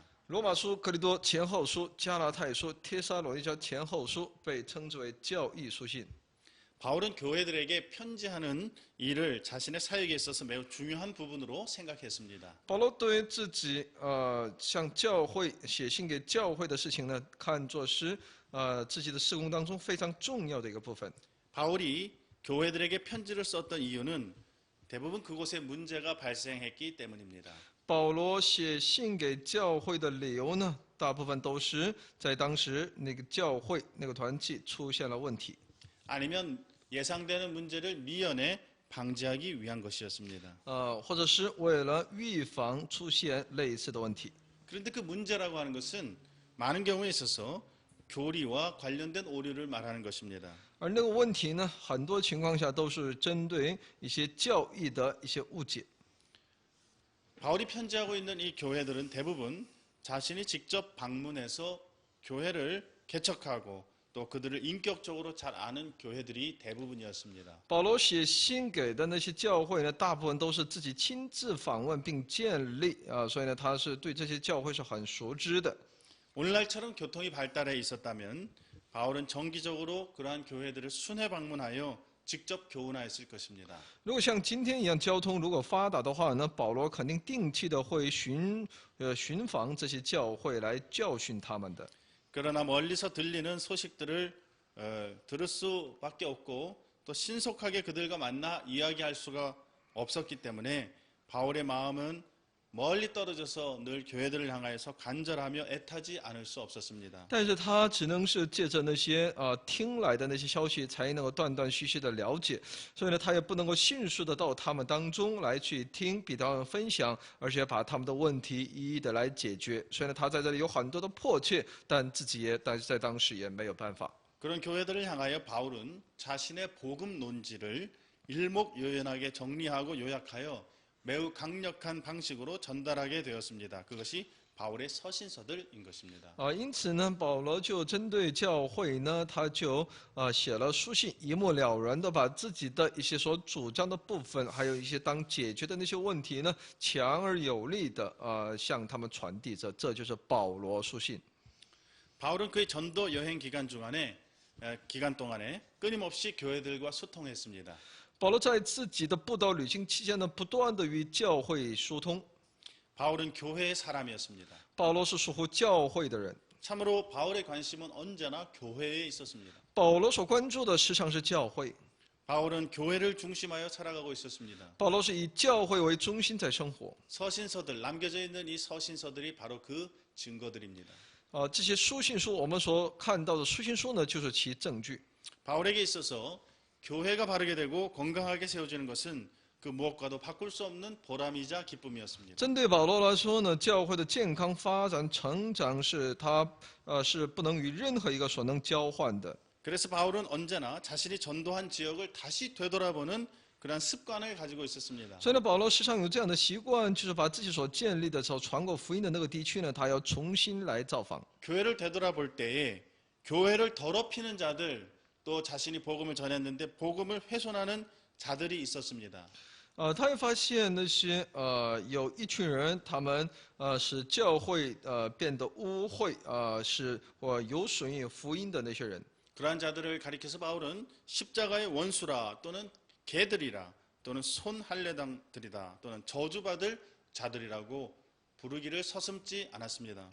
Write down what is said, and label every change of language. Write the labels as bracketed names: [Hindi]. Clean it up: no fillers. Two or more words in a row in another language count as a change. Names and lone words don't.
[Chinese] 罗马书、格林多前后书、加拉太书、帖撒罗尼迦前后书被称之为教义书信。 [Korean] 바울은 교회들에게 편지하는 일을 자신의 사역에 있어서 매우 중요한 부분으로 생각했습니다. [Chinese] 保罗对自己向教会写信给教会的事情呢，看作是自己的事工当中非常重要的一个部分。 [Korean] 바울이 교회들에게 편지를 썼던 이유는 대부분 그곳에 문제가 발생했기 때문입니다. [Chinese] 保罗写信给教会的理由呢，大部分都是在当时那个教会那个团契出现了问题。 [Korean] 아니면 예상되는 문제를 미연에 방지하기 위한 것이었습니다. [Chinese] 或者是为了预防出现类似的问题。 [Korean] 그런데 그 문제라고 하는 것은 많은 경우에 있어서 교리와 관련된 오류를 말하는 것입니다. [Chinese] 而那个问题呢，很多情况下都是针对一些教义的一些误解。 [Korean] 바울이 편지하고 있는 이 교회들은 대부분 자신이 직접 방문해서 교회를 개척하고 또 그들을 인격적으로 잘 아는 교회들이 대부분이었습니다. [Chinese] 保罗写信给的那些教会呢，大部分都是自己亲自访问并建立所以呢，他是对这些教会是很熟知的。 [Korean] 오늘날처럼 교통이 발달해 있었다면 바울은 정기적으로 그러한 교회들을 순회 방문하여 직접 교훈하였을 것입니다. [Chinese] 如果像今天一样交通如果发达的话呢，保罗肯定定期的会寻访这些教会来教训他们的。 [Korean] 그러나 멀리서 들리는 소식들을 들을 수밖에 없고 또 신속하게 그들과 만나 이야기할 수가 없었기 때문에 바울의 마음은 멀리 떨어져서 늘 교회들을 향하여서 간절하며 애타지 않을 수 없었습니다. [Chinese] 但是他只能是借着那些听来的那些消息，才能够断断续续的了解，所以呢，他也不能够迅速的到他们当中来去听，比他们分享，而且把他们的问题一一的来解决。所以呢，他在这里有很多的迫切，但是在当时也没有办法。 [Korean] 그런 교회들을 향하여 바울은 자신의 복음 논지를 일목요연하게 정리하고 요약하여 매우 강력한 방식으로 전달하게 되었습니다. 그것이 바울의 서신서들인 것입니다. [Chinese] 因此呢，保罗就针对教会呢，他就写了书信，一目了然的把自己的一些所主张的部分，还有一些当解决的那些问题呢，强而有力的向他们传递着，这就是保罗书信。 [Korean] 바울은 그의 전도 여행 기간 동안에 끊임없이 교회들과 소통했습니다. [Chinese] 保罗在自己的布道旅行期间呢，不断的与教会疏通。 [Korean] 바울은 교회의 사람이었습니다. [Chinese] 保罗是属乎教会的人， [Korean] 참으로 바울의 관심은 언제나 교회에 있었습니다. [Chinese] 保罗所关注的时常是教会， [Korean] 바울은 교회를 중심하여 살아가고 있었습니다. [Chinese] 保罗是以教会为中心在生活。 [Korean] 서신서들, 남겨져 있는 이 서신서들이 바로 그 증거들입니다. [Chinese] 这些书信书，我们所看到的书信书呢，就是其证据。 [Korean] 바울에게 있어서 교회가 바르게 되고 건강하게 세워지는 것은 그 무엇과도 바꿀 수 없는 보람이자 기쁨이었습니다. [Chinese] 针对保罗来说呢，教会的健康发展成长是他是不能与任何一个所能交换的。 [Korean] 그래서 바울은 언제나 자신이 전도한 지역을 다시 되돌아보는 그런 습관을 가지고 있었습니다. [Chinese] 所以呢，保罗时常有这样的习惯，就是把自己所建立的、所传过福音的那个地区呢，他要重新来造访。 [Korean] 교회를 되돌아볼 때에 교회를 더럽히는 자들 또 자신이 복음을 전했는데 복음을 훼손하는 자들이 있었습니다. [Chinese] 他会发现那些有一群人，他们使教会变得污秽，是有损于福音的那些人。 [Korean] 그러한 자들을 가리켜서 바울은 십자가의 원수라 또는 개들이라 또는 손할례당들이다 또는 저주받을 자들이라고 부르기를 서슴지 않았습니다.